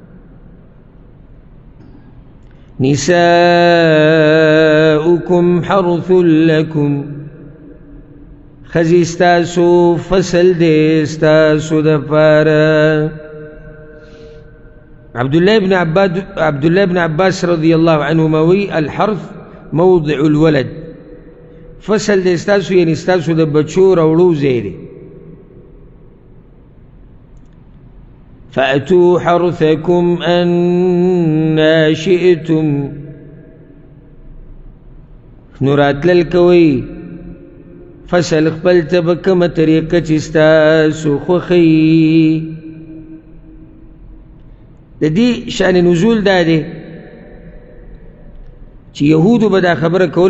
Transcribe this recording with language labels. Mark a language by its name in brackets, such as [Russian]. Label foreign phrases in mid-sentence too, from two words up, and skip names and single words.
[Arabic] نساؤکم حرث لکم، [Pashto] ښځې ستاسو فصل دی ستاسو دپاره. عبدالله بن عباس [Arabic] رضی الله عنهما [Pashto] وی [Arabic] الحرث موضع الولد، [Pashto] فصل دی ستاسو یعنی ستاسو د بچو راوړو ځای دی. [Arabic] فأتوا حرثكم أنا شئتم، [Pashto] نو راتلل کوئ فصل خپل ته په کومه طریقه چې ستاسو خوښوي. د دې شأن نزول دا دی چې یهودو به دا خبره کوله.